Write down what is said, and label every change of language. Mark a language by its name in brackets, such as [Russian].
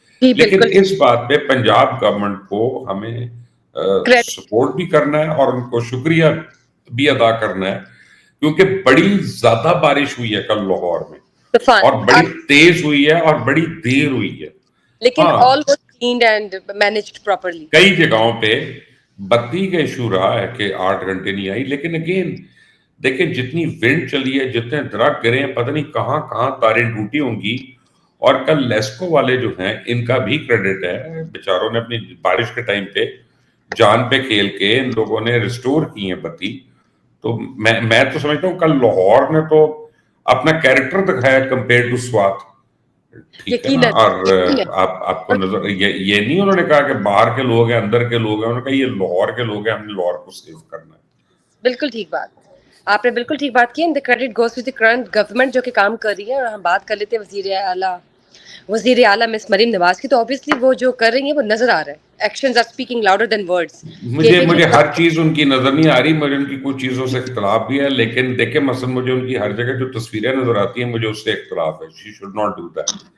[Urdu] جی لیکن بالکل. اس بات پہ پنجاب گورنمنٹ کو ہمیں کریڈٹ. سپورٹ بھی کرنا ہے اور ان کو شکریہ بھی ادا کرنا ہے، کیونکہ بڑی زیادہ بارش ہوئی ہے کل لاہور میں، طوفان. اور بڑی تیز ہوئی ہے اور بڑی دیر ہوئی ہے. لیکن ہاں [English] all was cleaned and managed properly. [Urdu] کئی جگہوں پہ بتی کا ایشو رہا ہے کہ 8 گھنٹے نہیں آئی، لیکن اگین دیکھیں جتنی ونڈ چلی ہے، جتنے درخت گرے ہیں، پتہ نہیں کہاں کہاں تاریں ٹوٹی ہوں گی. اور کل لیسکو والے جو ہیں ان کا بھی کریڈٹ ہے، بیچاروں نے اپنی بارش کے ٹائم پہ جان پہ کھیل کے ان لوگوں نے ریسٹور کی ہیں بتی. تو میں تو سمجھتا ہوں کل لاہور نے تو اپنا کیریکٹر دکھایا کمپیئر ٹو سوات، ٹھیک ہے نا. یقیناً. اور یقیناً. آپ کو نظر یہ نہیں انہوں نے کہا کہ باہر کے لوگ ہیں اندر کے لوگ ہیں، انہوں نے کہا یہ لاہور کے لوگ ہیں، ہم نے لاہور کو سیو کرنا ہے. بالکل ٹھیک بات. آپ نے بالکل ٹھیک بات کی. [English] the credit goes to the current government [Urdu] جو کہ کام کر رہی ہے. اور ہم بات کر لیتے ہیں وزیر اعلیٰ مس مریم نواز کی. تو obviously وہ جو کر رہی ہیں وہ نظر آ رہا ہے. [English] Actions are speaking louder than words. [Urdu] مجھے ہر چیز ان کی نظر نہیں آ رہی، مجھے ان کی کچھ چیزوں سے اختلاف بھی ہے، لیکن دیکھیں مثلا مجھے ان کی ہر جگہ جو تصویریں نظر آتی ہیں مجھے اس سے اختلاف ہے. [English] She should not do that.